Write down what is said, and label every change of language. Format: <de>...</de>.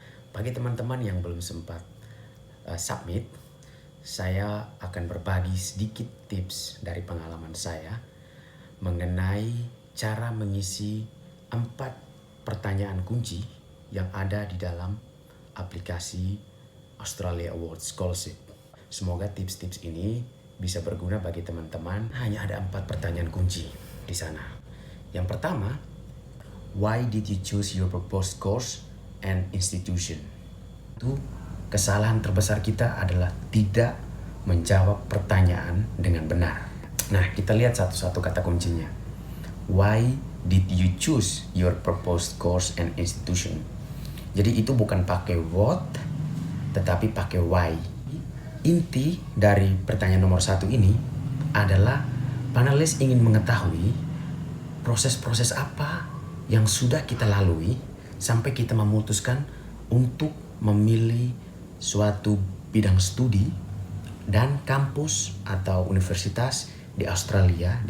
<id>Bagi teman-teman yang belum sempat submit, saya akan berbagi sedikit tips dari pengalaman saya mengenai cara mengisi 4 pertanyaan kunci yang ada di dalam aplikasi Australia Award Scholarship. Semoga tips-tips ini bisa berguna bagi teman-teman. Hanya ada 4 pertanyaan kunci di sana. Yang pertama,</id> <en>why did you choose your proposed course and institution?</en> <id>Itu kesalahan terbesar kita adalah tidak menjawab pertanyaan dengan benar. Nah, kita lihat satu-satu kata kuncinya.</id> <en>Why did you choose your proposed course and institution?</en> <id>Jadi itu bukan pakai what, tetapi pakai why. Inti dari pertanyaan nomor 1 ini adalah panelis ingin mengetahui proses-proses apa yang sudah kita lalui sampai kita memutuskan untuk memilih suatu bidang studi dan kampus atau universitas di Australia.</id>